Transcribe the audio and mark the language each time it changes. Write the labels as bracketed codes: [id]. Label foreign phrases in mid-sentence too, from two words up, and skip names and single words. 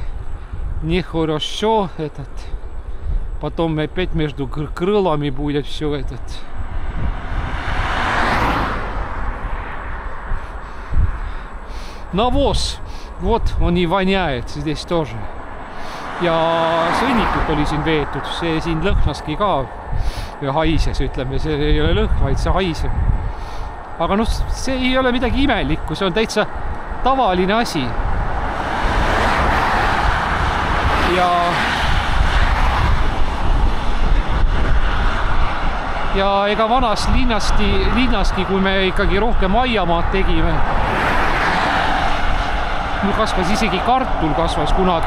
[ru] Нехорошо этот. Потом опять между крылами будет все этот. Навоз. Вот он и воняет здесь тоже. [et] Ja sõnnikud oli siin veetud, see siin lõhnaski ka ja haises, ütleme, see ei ole lõhn, vaid see haiseb. Aga noh, see ei ole midagi imelikku, see on täitsa tavaline asi. Ja ega vanas linnaski, kui me ikkagi rohkem aiamaad tegime, mul kasvas isegi kartul kasvas kunagi.